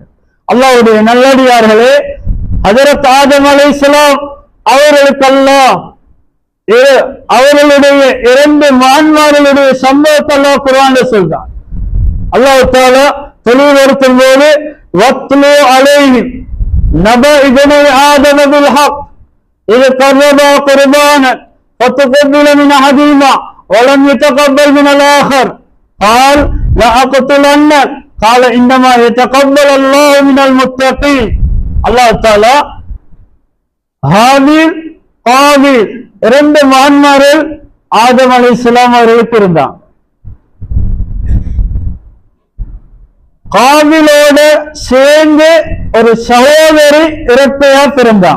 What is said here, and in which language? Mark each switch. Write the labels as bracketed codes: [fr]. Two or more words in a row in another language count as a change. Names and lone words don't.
[ta] அல்லாஹ்வுடைய நல்லடியார்களே, ஹஜ்ரத் ஆதம் அலைஹிஸ்ஸலாம் அவர்களுக்கெல்லாம் அவர்களுடைய 2 மான்மார்களுடைய சம்பவத்தை அல்லாஹ் குர்ஆன்ல சொல்றான். அல்லாஹ் தஆலா தெளிவுபடுத்தும் போது [ar] واتل عليهم نبأ ابني آدم بال حق إذ قربا قربانا فتقبل من أحدهما ولم يتقبل من الآخر قال لأقتلنك قال إنما يتقبل الله من المتقين. [ta] அல்லாஹ் தஆலா ஹாபீல் காபீல் 2 மான்மார்கள் ஆதம் அலைஹிஸ்ஸலாம் அவர்களுக்கு இருந்தாங்க. காபீலோடு சேர்ந்து ஒரு சகோதரி இரட்டையா பிறந்தாங்க.